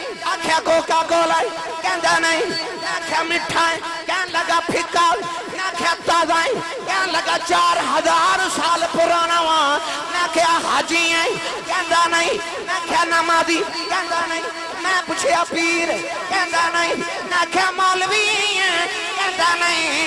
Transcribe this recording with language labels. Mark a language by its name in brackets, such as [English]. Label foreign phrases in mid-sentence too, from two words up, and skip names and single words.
[Punjabi] آکھیا کوکا کولا ہے کہندا نہیں. میں کہا مٹھا ہے کہنے لگا پھکا. میں کہا تازہ ہے کہنے لگا 4000 سال پرانا وہاں. میں کہا حاجی ہیں کہندا نہیں. میں کہا نمازی کہندا نہیں. میں پوچھیا پیر کہندا نہیں. میں کہا مولوی ہیں کہندا نہیں.